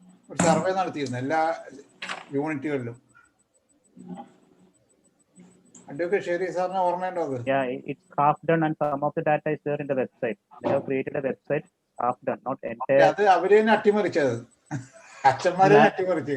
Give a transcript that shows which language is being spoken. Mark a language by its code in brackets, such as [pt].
[ml] ഒരു സർവേ നടത്തിയിരുന്നു എല്ലാ യൂണിറ്റുകളിലും. Advocate Sherry സാറിന് ഓർമ്മയുണ്ടോ അത്? [en] Yeah, it's half done and some of the data is there in the website. They have created a website, half done, not entire. [ml] അത് അവര് തന്നെ അട്ടിമറിച്ചത്, അച്ഛന്മാരെ അട്ടിമറിച്ചു.